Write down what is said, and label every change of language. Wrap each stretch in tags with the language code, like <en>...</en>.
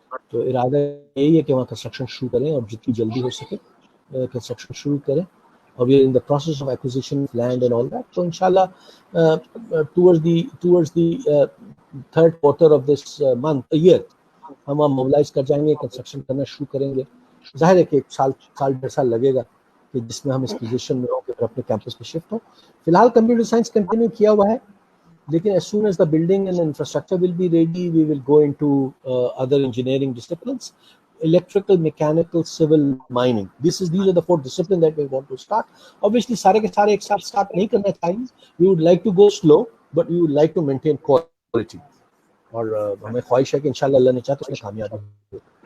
<ur>تو ارادہ یہی ہے کہ وہاں کنسٹرکشن شروع کریں, اور جتنی جلدی ہو سکے کنسٹرکشن شروع کریں, اور</ur> <en>We are in the process of acquisition of land and all that.</en> <ur>تو انشاءاللہ</ur> <en>towards the third quarter of this month year</en> <ur>ہم موبلائز کر جائیں گے, کنسٹرکشن کرنا شروع کریں گے. ظاہر ہے کہ ایک سال 1.5 سال لگے گا کہ جس میں ہم اس پوزیشن میں ہوں کہ پھر اپنے کیمپس پہ شفٹ ہوں. فی الحال کمپیوٹر سائنس کنٹینیو کیا ہوا ہے, لیکن</ur> <en>as soon as the building and infrastructure will be ready, we will go into other engineering disciplines: electrical, mechanical, civil, mining. These are the 4 disciplines that we want to start.</en> <ur>Obviously سارے کے سارے ایک ساتھ start نہیں کرنا چاہیے.</ur> <en>We would like to go slow, but we would like to maintain quality.</en> <ur>اور ہمیں خواہش ہے کہ انشاءاللہ اللہ نے چاہا تو اس میں کامیابی</ur>